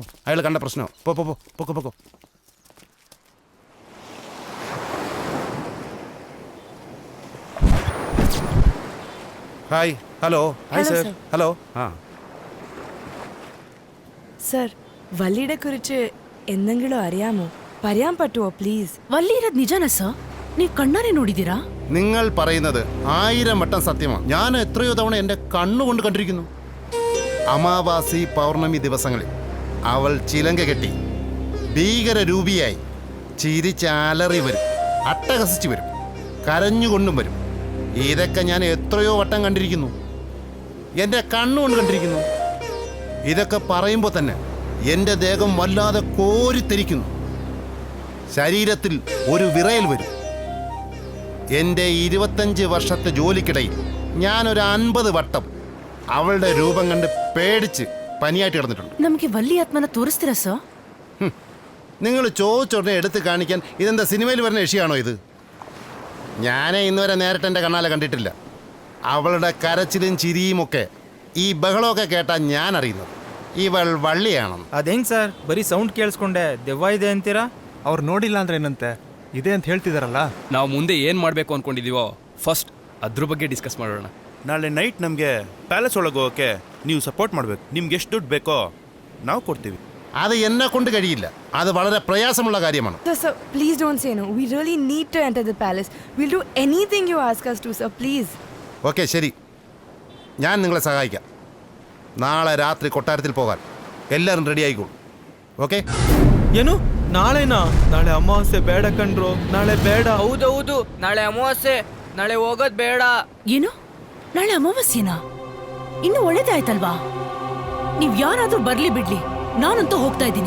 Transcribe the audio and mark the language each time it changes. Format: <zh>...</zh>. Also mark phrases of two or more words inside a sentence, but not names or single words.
<ml>അയാൾ കണ്ട പ്രശ്നമോ? പൊക്കോ പൊക്കോ. ഹായ്. ഹലോ. ഹായ് സർ. ഹലോ. ആ സർ, വല്ലിയെ കുറിച്ച് എന്തെങ്കിലും അറിയാമോ? പറയാൻ പറ്റുമോ പ്ലീസ്?</ml> <kn>ವಲ್ಲಿ ಇರೋದು ನಿಜಾನಾ ಸರ್? ನೀವು ಕಣ್ಣಾರೆ ನೋಡಿದ್ದೀರಾ?</kn> <ml>നിങ്ങൾ പറയുന്നത് 1000 വട്ടം സത്യമാണ്. ഞാൻ എത്രയോ തവണ എൻ്റെ കണ്ണുകൊണ്ട് കണ്ടിരിക്കുന്നു. അമാവാസി പൗർണമി ദിവസങ്ങളിൽ അവൾ ചിലങ്ക കെട്ടി ഭീകരരൂപിയായി ചിരിച്ചാലറി വരും, അട്ടഹസിച്ച് വരും, കരഞ്ഞുകൊണ്ടും വരും. ഇതൊക്കെ ഞാൻ എത്രയോ വട്ടം കണ്ടിരിക്കുന്നു, എൻ്റെ കണ്ണുകൊണ്ട് കണ്ടിരിക്കുന്നു. ഇതൊക്കെ പറയുമ്പോൾ തന്നെ എൻ്റെ ദേഹം വല്ലാതെ കോരിത്തെരിക്കുന്നു. ശരീരത്തിൽ ഒരു വിറയൽ വരും. എൻ്റെ 25 വർഷത്തെ ജോലിക്കിടയിൽ ഞാനൊരു 50 വട്ടം അവളുടെ രൂപം കണ്ട് പേടിച്ച് പനിയായിട്ട് കിടന്നിട്ടുണ്ട്.</ml> <kn>ನಮಗೆ ವಲ್ಲಿ ಆತ್ಮನ ತೋರಿಸ್ತೀರಾ ಸರ್?</kn> <ml>നിങ്ങൾ ചോദിച്ചോടനെ എടുത്ത് കാണിക്കാൻ ഇതെന്താ സിനിമയിൽ വരുന്ന യക്ഷിയാണോ ഇത്? ഞാനേ ഇന്നുവരെ നേരിട്ട് എൻ്റെ കണ്ണാലെ കണ്ടിട്ടില്ല. അവളുടെ കരച്ചിലും ചിരിയും ഒക്കെ, ഈ ബഹളമൊക്കെ കേട്ടാൽ ഞാൻ അറിയുന്നത് ഇവൾ വല്ലിയാണ്.</ml> <kn>ಅದೇಂಗ್ ಸರ್, ಬರೀ ಸೌಂಡ್ ಕೇಳಿಸ್ಕೊಂಡೆ ದೆವ್ವ ಇದೆ ಅಂತೀರಾ? ಅವ್ರು ನೋಡಿಲ್ಲ ಅಂದ್ರೆ ಏನಂತೆ, ಇದೆ ಅಂತ ಹೇಳ್ತಿದಾರಲ್ಲ. ನಾವು ಮುಂದೆ ಏನು ಮಾಡಬೇಕು ಅಂದ್ಕೊಂಡಿದ್ದೀವೋ ಫಸ್ಟ್ ಅದ್ರ ಬಗ್ಗೆ ಡಿಸ್ಕಸ್ ಮಾಡೋಣ. ನಾಳೆ ನೈಟ್ ನಮಗೆ ಪ್ಯಾಲೇಸ್ ಒಳಗೆ ಹೋಗೋಕ್ಕೆ ನೀವು ಸಪೋರ್ಟ್ ಮಾಡಬೇಕು. ನಿಮ್ಗೆ ಎಷ್ಟು ದುಡ್ಡು ಬೇಕೋ ನಾವು ಕೊಡ್ತೀವಿ.</kn> <ml>അത് എന്നെ കൊണ്ട് കഴിയില്ല. അത് വളരെ പ്രയാസമുള്ള കാര്യമാണ്.</ml> <en>Sir, please don't say no. We really need to enter the palace. We'll do anything you ask us to, sir. Please.</en> <ml>ഓക്കെ, ശരി, ഞാൻ നിങ്ങളെ സഹായിക്കാം. നാളെ രാത്രി കൊട്ടാരത്തിൽ പോകാൻ എല്ലാവരും റെഡി ആയിക്കോളൂ.</ml> <kn>ಓಕೆ? ಏನು ನಾಳೆನಾ? ನಾಳೆ ಅಮಾವಾಸ್ಯೆ ಬೇಡ ಕಣ್ರು, ನಾಳೆ ಬೇಡ. ಹೌದೌದು, ನಾಳೆ ಅಮಾವಾಸ್ಯೆ, ನಾಳೆ ಹೋಗೋದ್ ಬೇಡ. ಏನು ನಾಳೆ ಅಮಾವಾಸ್ಯೆನಾ? ಇನ್ನು ಒಳ್ಳೇದಾಯ್ತಲ್ವಾ? ನೀವ್ ಯಾರಾದ್ರೂ ಬರ್ಲಿ ಬಿಡ್ಲಿ, ನಾನಂತೂ ಹೋಗ್ತಾ ಇದ್ದೀನಿ.</kn>